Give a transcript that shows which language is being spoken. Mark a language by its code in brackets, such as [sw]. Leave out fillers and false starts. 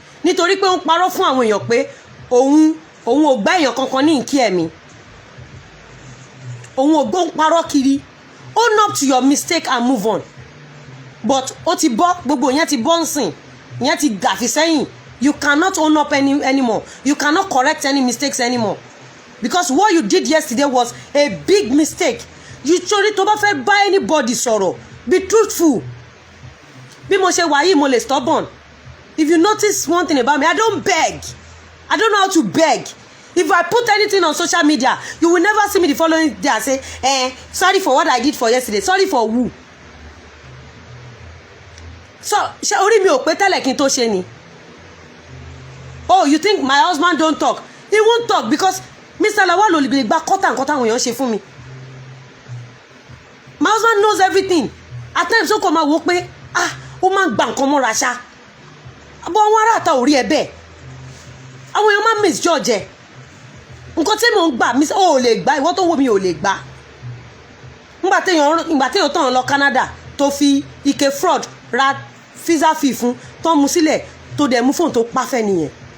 [yo] Nítorí pé ó ń parọ́ fún àwọn èèyàn pé òun ò gbá èèyàn kankan ní ìkí ẹ̀mí. Òun ò gbọ́ ń parọ́ kiri. [en] Own up to your mistake and move on. [yo] But ó ti bọ́ gbogbo yẹn ti bọ́ ń sìn. Yẹn ti gàfi sẹ́yìn. [en] You cannot own up anymore. You cannot correct any mistakes anymore. Because what you did yesterday was a big mistake. [yo] You torí tó bá fẹ́ bá anybody sọ̀rọ̀. [en] Be truthful. [yo] Bí mo ṣe wà yìí mo lè stubborn. [en] If you notice one thing about me, I don't beg. I don't know how to beg. If I put anything on social media, you will never see me the following day and say, sorry for what I did for yesterday. Sorry for who? [yo] So, ṣé orí mi ò pé tẹ́lẹ̀ kí n tó ṣe ni? [en] Oh, you think my husband don't talk? He won't talk because [yo] Mr. Lawal ò lè gba kọ́tà nǹkan táwọn èèyàn ṣe fún mi. [en] My husband knows everything. At times [yo] ó kàn máa wò pé ó máa ń gba nǹkan mọ́ra ṣá. Àbọ̀ àwọn ará àta ò rí ẹ bẹ́ẹ̀. Àwọn èèyàn máa ń misjudge ẹ. Nǹkan tí mò ń gbà ó lè gbà ìwọ tó wò mí ò lè gbà. Nígbà téèyàn tán lọ Canada tó fi ike fraud ra visa fee fún tó mú sílẹ̀ tó dẹ̀ mú fóònù tó pàfẹ́ nìyẹn.